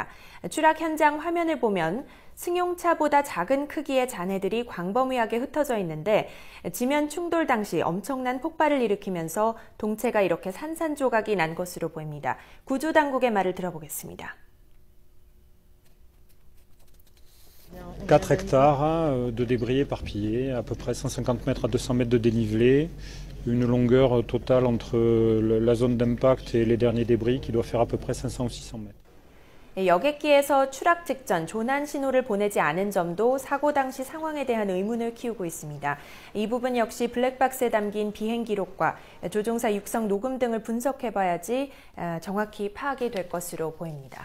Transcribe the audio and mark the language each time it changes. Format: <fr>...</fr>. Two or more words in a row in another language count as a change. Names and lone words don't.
<ko>추락 현장 화면을 보면 승용차보다 작은 크기의 잔해들이 광범위하게 흩어져 있는데 지면 충돌 당시 엄청난 폭발을 일으키면서 동체가 이렇게 산산조각이 난 것으로 보입니다. 구조 당국의 말을 들어보겠습니다.</ko> <fr>4 hectares de débris éparpillés, à peu près 150 mètres à 200 mètres de dénivelé, une longueur totale entre la zone d'impact et les derniers débris qui doit faire à peu près 500 ou 600 mètres.</fr> <ko>여객기에서 추락 직전 조난 신호를 보내지 않은 점도 사고 당시 상황에 대한 의문을 키우고 있습니다. 이 부분 역시 블랙박스에 담긴 비행 기록과 조종사 육성 녹음 등을 분석해봐야지 정확히 파악이 될 것으로 보입니다.</ko>